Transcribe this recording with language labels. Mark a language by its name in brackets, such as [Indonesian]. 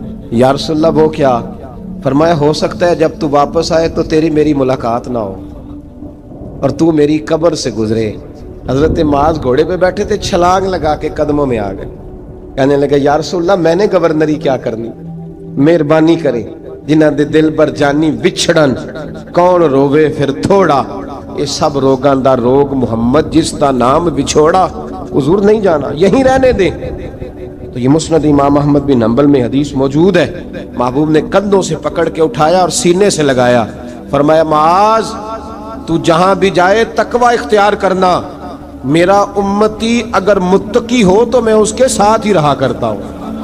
[Urdu] یا رسول اللہ وہ کیا؟ فرمایا ہو سکتا ہے جب تو واپس آئے تو تیری میری ملاقات نہ ہو اور تو میری قبر سے گزرے. حضرت معاذ گھوڑے پہ بیٹھے تھے, چھلانگ لگا کے قدموں میں آ گئے, کہنے لگے یا رسول اللہ میں نے گورنری کیا کرنی, مہربانی کریں. [Punjabi] جنہ دے دل بر جانی وچھڑن کون روے پھر تھوڑا, یہ سب روگاں دا روگ محمد جس دا نام بچھوڑا. [Urdu] حضور نہیں جانا, یہیں رہنے دیں. تو یہ مسند امام احمد بن حنبل میں حدیث موجود ہے. محبوب نے کندھوں سے پکڑ کے اٹھایا اور سینے سے لگایا, فرمایا معاذ تو جہاں بھی جائے تقوی اختیار کرنا, میرا امتی اگر متقی ہو تو میں اس کے ساتھ ہی رہا کرتا ہوں.